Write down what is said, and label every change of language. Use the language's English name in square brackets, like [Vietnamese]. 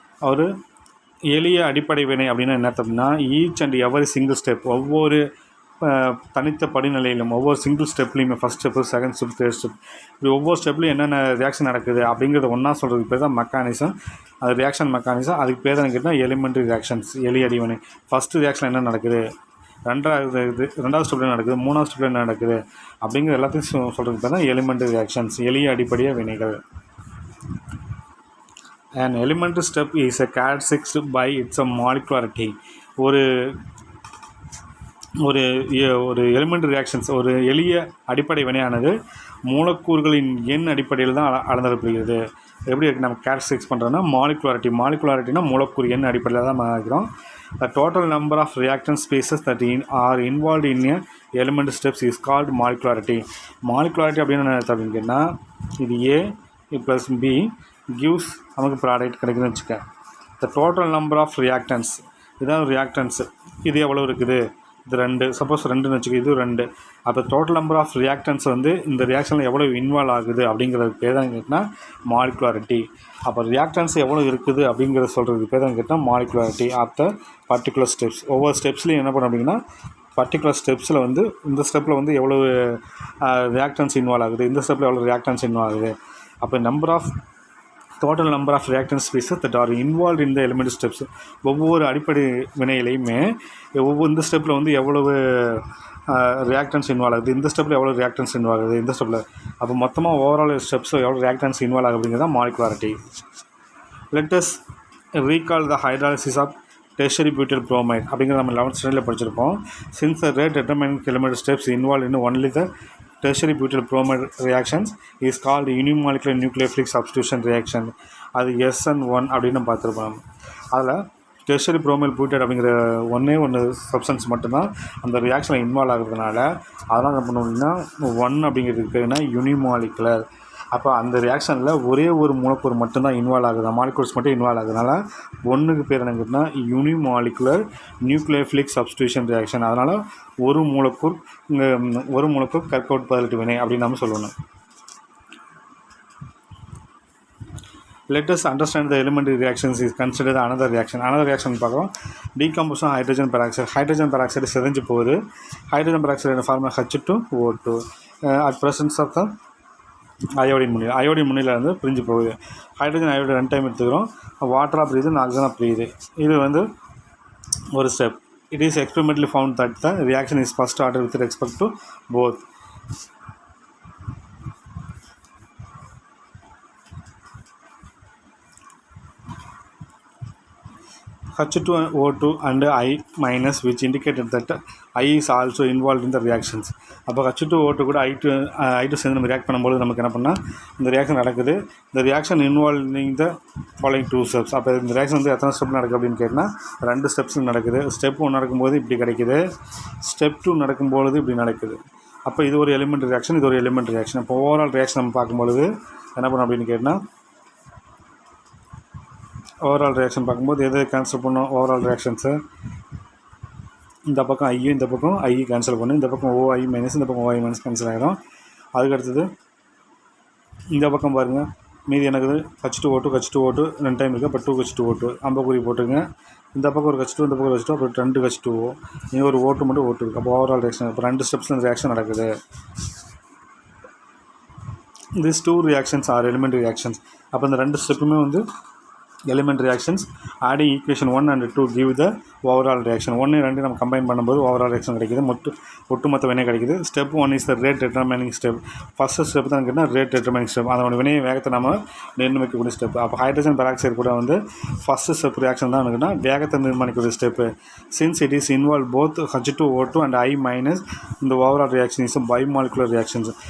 [Tamil] ஒரு எளிய அடிப்படை வினை அப்படின்னா என்ன அப்படின்னா [English] each and every single step, [Tamil] ஒவ்வொரு தனித்த படிநிலையிலும் ஒவ்வொரு single ஸ்டெப்லேயுமே first step, second step, third step, இப்படி ஒவ்வொரு ஸ்டெப்லையும் என்னென்ன ரியாக்ஷன் நடக்குது அப்படிங்கிறத ஒன்றா சொல்கிறதுக்கு பேர் தான் மெக்கானிசம். அது ரியாக்ஷன் மெக்கானிசம். அதுக்கு பேர் தான் கேட்டால் எலிமெண்ட்ரி ரியாக்ஷன்ஸ், எளிய அடிவினை. ஃபஸ்ட்டு ரியாக்ஷன் என்ன நடக்குது, ரெண்டாவது ஸ்டெப்பில் நடக்குது, மூணாவது ஸ்டெப்பில் நடக்குது அப்படிங்கிற எல்லாத்தையும் சொல்கிறதுக்கு தான் எலிமெண்ட்ரி ரியாக்ஷன்ஸ், எளிய அடிப்படைய வினைகள். [English] An elementary step is a characterized by its molecularity. [Tamil] ஒரு ஒரு ஒரு எலிமெண்ட்ரி ரியாக்ஷன்ஸ், ஒரு எளிய அடிப்படை வினையானது மூலக்கூறுகளின் எண் அடிப்படையில் தான் அளந்திடப்படுகிறது. எப்படி நம்ம கேரக்டரிஸ்டிக்ஸ் பண்ணுறோன்னா மாலிகுலாரிட்டினா மூலக்கூறு எண் அடிப்படையில் தான் மாறிக்கிறோம். [English] The total number of reactant species that are involved in a elementary steps is called molecularity. [Tamil] Molecularity அப்படின்னு என்ன அர்த்தம் அப்படின்னு கேட்டால், இது A + B gives நமக்கு ப்ராடக்ட் கிடைக்குதுன்னு வச்சுக்க. [English] The total number of reactants, [Tamil] இதுதான் ரியாக்டன்ஸ். இது எவ்வளோ இருக்குது? இது 2. சப்போஸ் 2ன்னு வச்சுக்க, இது 2. அப்போ டோட்டல் நம்பர் ஆஃப் ரியாக்டன்ஸ் வந்து இந்த ரியாக்ஷனில் எவ்வளோ இன்வால்வ் ஆகுது அப்படிங்கிறது பேர் தான் கேட்டால் மாலிகுலாரிட்டி. அப்போ ரியாக்டன்ஸ் எவ்வளோ இருக்குது அப்படிங்கிறத சொல்கிறதுக்கு பேர் தான் கேட்டால் molecularity of the particular steps. ஒவ்வொரு ஸ்டெப்ஸ்லையும் என்ன பண்ண அப்படின்னா, பர்டிகுலர் ஸ்டெப்ஸில் வந்து இந்த ஸ்டெப்பில் வந்து எவ்வளோ ரியாக்டன்ஸ் இன்வால்வ் ஆகுது, இந்த ஸ்டெப்பில் எவ்வளோ ரியாக்டன்ஸ் இன்வால்வ் ஆகுது. [English] அப்போ total number of reactant species that are involved in the elementary steps. [Tamil] ஒவ்வொரு அடிப்படை வினையிலையுமே இந்த ஸ்டெப்பில் வந்து எவ்வளவு ரியாக்டன்ஸ் இன்வால்வ் ஆகுது, இந்த ஸ்டெப்பில் எவ்வளோ ரியாக்டன்ஸ் இன்வால்வ் ஆகுது, இந்த ஸ்டெப்பில். அப்போ மொத்தமாக ஓவரால் ஸ்டெப்ஸில் எவ்வளோ ரியாக்டன்ஸ் இன்வால்வ் ஆகுது அப்படிங்கிறது தான் molecularity. [English] let us recall the hydrolysis of tertiary butyl bromide [Tamil] அப்படிங்கிறத நம்ம 11th ஸ்டாண்டர்டில் படிச்சிருப்போம். [English] Since the rate determining elementary steps involved in only the tertiary butyl bromide reactions is called unimolecular nucleophilic substitution reaction. [Tamil] அது SN1 அப்படின்னு பார்த்துருப்போம். அதில் tertiary bromide butyrate அப்படிங்கிற ஒன்று சப்ஸ்டன்ஸ் மட்டும்தான் அந்த ரியாக்ஷனில் இன்வால்வ் ஆகுறதுனால அதெல்லாம் என்ன பண்ணுவோம்னா 1 அப்படிங்கிறதுக்கு பேர்னா யூனிமாலிகுலர். அப்போ அந்த ரியாக்ஷனில் ஒரே ஒரு மூலக்கூறு மட்டும்தான் இன்வால்வ் ஆகுது, மாலிகூல்ஸ் மட்டும் இன்வால்வ் ஆகுதுனால 1க்கு பேர் என்ன கேட்டால் யூனிமாலிகுலர் நியூக்ளியோஃபிலிக் சப்ஸ்டியூஷன் ரியாக்ஷன். அதனால் ஒரு மூலக்கூறு கற்கவுட் பதிலீட்டு வினை அப்படின்னு நம்ம சொல்லணும். [English] Let us understand the elementary reactions is considered another reaction. Another reaction [Tamil] பார்க்குறோம், [English] decomposition hydrogen peroxide. [Tamil] Hydrogen peroxide செதஞ்சு போகுது. Hydrogen peroxide formula H2O2 [English] at presence of the [Tamil] iodine முன்னிலையில் வந்து பிரிஞ்சு போகுது. ஹைட்ரஜன் அயோடைடு 2 டைம் எடுத்துக்கிறோம். வாட்டராக பிரியுது, ஆக்சிஜனாக பிரியுது. இது வந்து ஒரு step. [English] It is experimentally found that the reaction is first order with respect to both. H2O2 and I minus which indicated that I is also involved in the reactions. [Tamil] அப்போ H2O2 கூட I2 சேர்ந்து நம்ம react பண்ணும்போது நமக்கு என்ன பண்ணால் இந்த reaction நடக்குது. இந்த reaction [English] involving the following [Tamil] 2 steps. அப்போ இந்த ரியாக்ஷன் வந்து எத்தனை ஸ்டெப் நடக்குது அப்படின்னு கேட்டால் 2 ஸ்டெப்ஸில் நடக்குது. ஸ்டெப் 1 நடக்கும்போது இப்படி கிடைக்குது, ஸ்டெப் 2 நடக்கும்பொழுது இப்படி நடக்குது. அப்போ இது ஒரு எலிமெண்ட் ரியாக்ஷன், இது ஒரு எலிமெண்ட் ரியாக்ஷன். இப்போ ஓவரால் ரியாக்ஷன் நம்ம பார்க்கும்பொழுது என்ன பண்ணோம் அப்படின்னு கேட்டால், ஓவரால் ரியாக்ஷன் பார்க்கும்போது எது கேன்சல் பண்ணோம்? ஓவரால் ரியாக்ஷன்ஸு இந்த பக்கம் ஐயும் இந்த பக்கம் ஐ கேன்சல் பண்ணும், இந்த பக்கம் OI மைனஸ் இந்த பக்கம் OI மைனஸ் கேன்சல் ஆகிடும். அதுக்கு அடுத்தது இந்த பக்கம் பாருங்கள், மீதி எனக்கு H2O2 2 டைம் இருக்குது. அப்போ 2H2O2 அம்பக்குறி போட்டுருங்க. இந்த பக்கம் ஒரு H2, இந்த பக்கம் ஒரு H2, அப்புறம் 2 H2O, இங்கே ஒரு O2 மட்டும் O2 இருக்குது. அப்போ ஓவரால் ரியாக்ஷன் இப்போ 2 ஸ்டெப்ஸில் இந்த ரியாக்ஷன் நடக்குது. [English] These 2 reactions are elementary reactions. [Tamil] அப்போ இந்த 2 ஸ்டெப்புமே வந்து elementary reactions. [English] Adding equation 1 and 2 give the overall reaction. [Tamil] 1 2 நம்ம கம்பைன் பண்ணும்போது ஓவரால் ரியாக்ஷன் கிடைக்குது, ஒட்டுமொத்த வினை கிடைக்குது. [English] Step 1 is the rate determining step. [Tamil] First step தான் கேட்டால் ரேட் டிட்டர்மினிங் ஸ்டெப், அதோட வினையை வேகத்தை நம்ம நிர்ணயிக்கக்கூடிய ஸ்டெப். அப்போ ஹைட்ரஜன் பெராக்சைடு கூட வந்து ஃபஸ்ட்டு ஸ்டெப் ரியாக்ஷன் தான் இருக்குன்னா வேகத்தை நிர்மாணிக்கக்கூடிய step. [English] Since it is involve both H2O2 and I minus இந்த overall reaction is bimolecular reactions.